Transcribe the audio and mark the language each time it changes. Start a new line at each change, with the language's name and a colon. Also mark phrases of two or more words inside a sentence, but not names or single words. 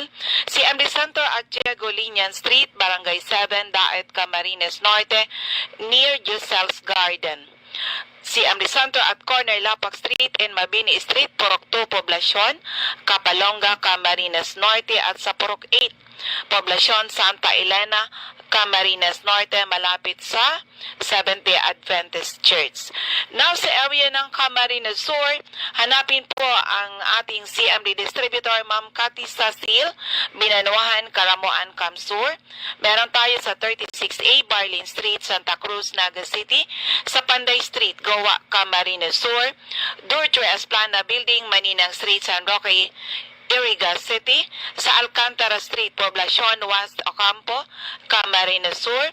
English: CMD Center at Diego Linian Street, Barangay 7, Daet, Camarines Norte, near Giselle's Garden.
Filipino: CMD Center at Corner Lapak Street and Mabini Street, Purok 2, Poblacion, Kapalonga, Camarines Norte, at sa Purok 8, Poblacion, Santa Elena, Camarines Norte, malapit sa Seventh-day Adventist Church. Now sa area ng Camarines Sur, hanapin po ang ating CMD distributor, Ma'am Cathy Sasil, Binanuahan, Karamuan, Kamsur. Meron tayo sa 36A Barlin Street, Santa Cruz, Naga City, sa Panday Street, Goa, Camarines Sur, Dortre Esplana Building, Maninang Street, San Roque, Iriga City, sa Alcantara Street, Poblacion, West Ocampo, Camarines Sur,